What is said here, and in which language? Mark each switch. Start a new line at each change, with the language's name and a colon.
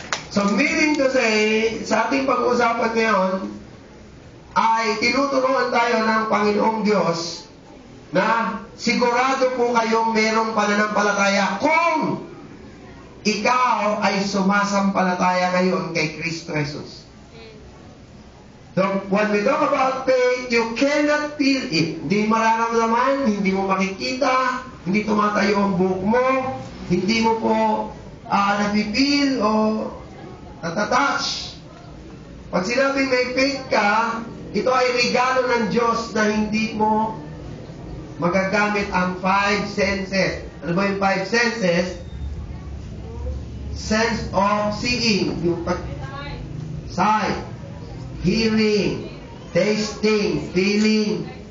English: So, meaning to say,
Filipino: sa ating pag-uusapan ngayon, ay tinuturuan tayo ng Panginoong Diyos na sigurado po kayong merong pananampalataya kung ikaw ay sumasampalataya ngayon kay Kristo Jesus.
English: So, when we talk about faith, you cannot feel it.
Filipino: Hindi mararamdaman, hindi mo makikita, hindi tumatayo ang buhok mo, hindi mo po napipil o natatouch. Pag sinabing may faith ka, ito ay regalo ng Diyos na hindi mo magagamit ang 5 senses. Ano ba yung 5 senses?
English: sense of seeing, yung sight, hearing, tasting, feeling.